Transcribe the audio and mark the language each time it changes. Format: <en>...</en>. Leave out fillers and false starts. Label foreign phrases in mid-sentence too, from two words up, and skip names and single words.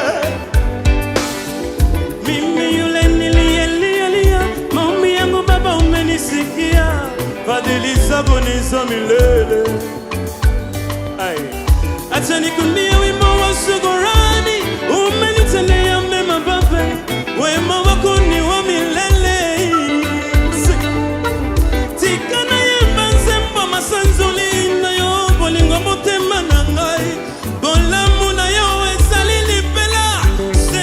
<sw>Mimi yule niliyelia, maombi yangu Baba umenisikia, fadhili zako ni za milele. Acha nikuimbie wimbo wa shukrani, umenitendea mema Baba, wema wako ni wa milele.</sw> <ln>Tikana yemba nzembo masanzoli na yo bolingo motema na ngai, bolamu na yo ezali lipela,</ln>